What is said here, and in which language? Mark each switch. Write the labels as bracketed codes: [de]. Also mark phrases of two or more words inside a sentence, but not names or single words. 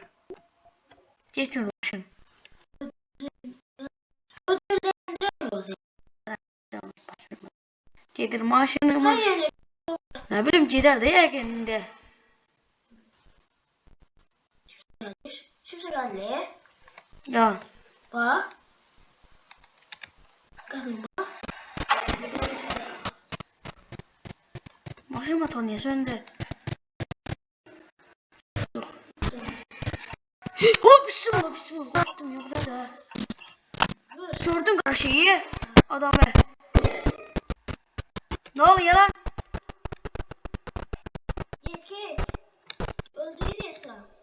[tr] Getir başın. Getir maşınımız. Hayır. Ne bileyim gider de ya kendinde. [az] Kimsə gəldi. [tr] Ya. [az] Bax. Gəlin bax. [tr] Maşın motoru niye söndü? Yok. Hop bismillah. Korktum ya burada. Gördün karşıyı adamı. Ne oluyor lan? Git. Öldürüyorsun.